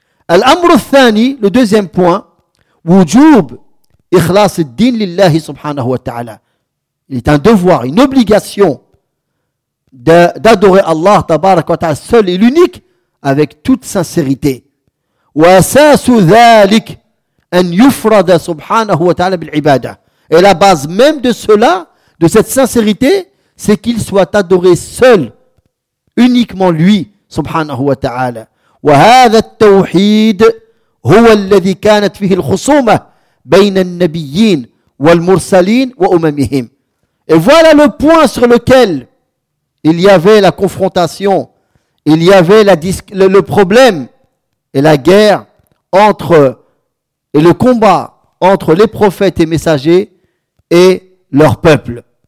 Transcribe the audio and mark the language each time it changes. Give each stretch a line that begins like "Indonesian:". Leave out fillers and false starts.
Arabic: Al-amr al-thani,
French: le deuxième point,
Arabic: wujub ikhlas al-din lillahi subhanahu wa ta'ala.
French: Il est un devoir, une obligation d'adorer Allah tabarak wa ta'ala seul et l'unique avec toute sincérité.
Arabic: واساس ذلك ان يفرض سبحانه وتعالى بالعباده.
French: Et la base même de cela, de cette sincérité, c'est qu'il soit adoré seul, uniquement lui, سبحانه وتعالى.
Arabic: وهذا التوحيد هو الذي كانت فيه الخصومة بين النبيين والمرسلين واممهم.
French: Et voilà le point sur lequel il y avait la confrontation, il y avait le problème et la guerre entre, et le combat entre les prophètes et messagers et leur peuple.